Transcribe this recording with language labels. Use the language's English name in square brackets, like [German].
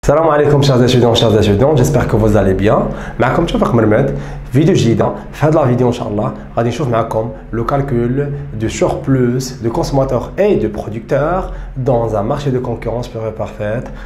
[French] Salam alaikum chers étudiants, j'espère que vous allez bien. [Arabic] معكم توفيق مرمد فيديو جديدة. في هذه [French] la vidéo [Arabic] inchallah غادي نشوف معكم [French] le calcul du surplus de consommateurs et de producteurs dans un marché de concurrence pure et parfaite.